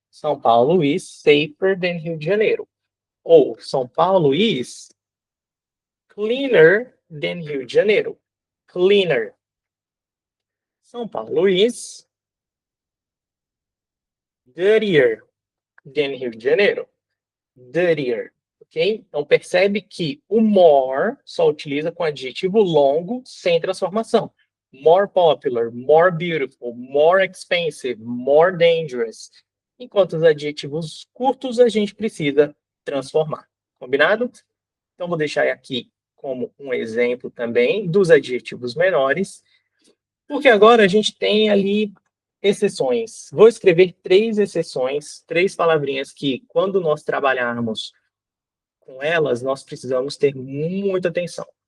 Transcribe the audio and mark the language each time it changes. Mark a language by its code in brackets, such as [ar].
[en] São Paulo is safer than Rio de Janeiro. Ou São Paulo is cleaner than Rio de Janeiro. Cleaner. São Paulo is dirtier than Rio de Janeiro. Dirtier. Ok? [pt] Então percebe que o more só utiliza com adjetivo longo sem transformação. [en] More popular, more beautiful, more expensive, more dangerous. [pt] Enquanto os adjetivos curtos a gente precisa transformar. Combinado? Então vou deixar aqui como um exemplo também dos adjetivos menores, porque agora a gente tem ali exceções. Vou escrever 3 exceções, 3 palavrinhas que, quando nós trabalharmos com elas, nós precisamos ter muita atenção.